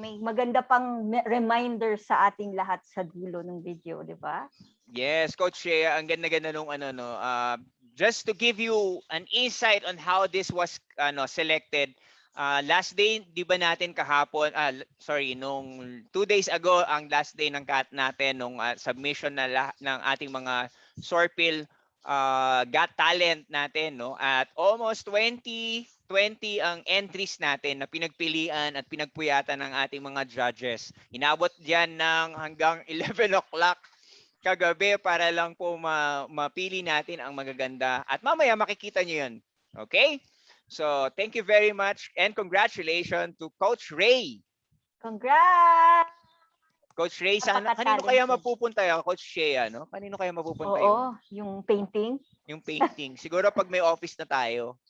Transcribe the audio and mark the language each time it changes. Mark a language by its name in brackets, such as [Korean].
[Filipino] May maganda pang reminder sa ating lahat sa dulo ng video, di ba? [English] Yes, Coach Shea, [Filipino] ang ganda-ganda nung [English] just to give you an insight on how this was selected. [Filipino] Last day, di ba natin kahapon, nung 2 days ago, ang last day ng cut natin, nung submission ng ating mga Sorpil Got Talent natin, no? At almost 20 ang entries natin na pinagpilian at pinagpuyatan ng ating mga judges. Inabot diyan ng hanggang 11 o'clock kagabi para lang po mapili natin ang magaganda. At mamaya makikita nyo yun. Okay? [English] So, thank you very much and congratulations to Coach Ray. Congrats! [Filipino] Coach Ray, sana kanino kaya mapupunta yun? Coach Shea, no? Kanino kaya mapupunta yun? Oo, yung painting. Yung painting. Siguro pag may office na tayo.